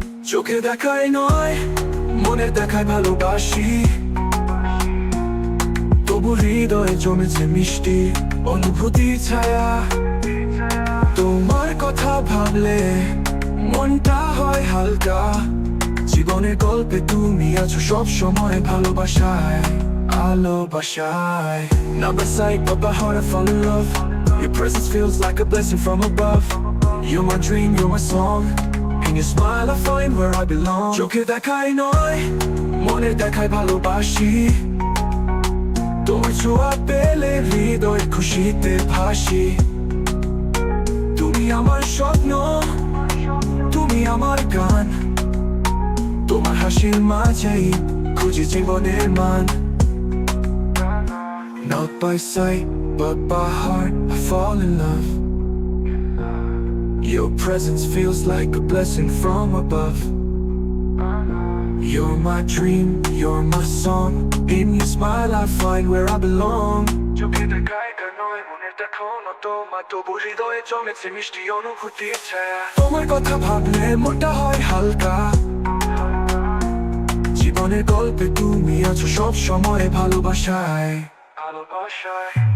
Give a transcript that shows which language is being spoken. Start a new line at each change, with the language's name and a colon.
Bangla: চোখে দেখায় নয় মনের দেখায় ভালোবাসি, তবু হৃদয়ে জমেছে মিষ্টি অনুভূতির ছায়া। তোমার কথা ভাবলে মনটা হয় হালকা, জীবনের গল্পে তুমি আছো সব সময় ভালোবাসায় ভালোবাসায়।
English: Not by sight but by heart I fall in love, your presence feels like a blessing from above. You're my dream, you're my song, in your smile I find where I belong.
Bangla: চোখে দেখায় নয় মনের দেখায় ভালোবাসি, তোমার ছোঁয়া পেলে হৃদয় খুশিতে ভাসি। তুমি আমার স্বপ্ন, তুমি আমার গান, তোমার হাসির মাঝেই খুঁজি জীবনের মান।
English: Not by sight but by heart I fall in love, your presence feels like a blessing from above. You're my dream, you're my song, in your smile I find where I belong.
Bangla: চোখে দেখায় নয় মনের দেখানো তোমার, তবু হৃদয়ে জমেছে মিষ্টি অনুভূতির ছায়া। তোমার কথা ভাবলে মনটা হয় হালকা, জীবনের গল্পে তুমি আছো সব সময় ভালোবাসায় ভালোবাসায়।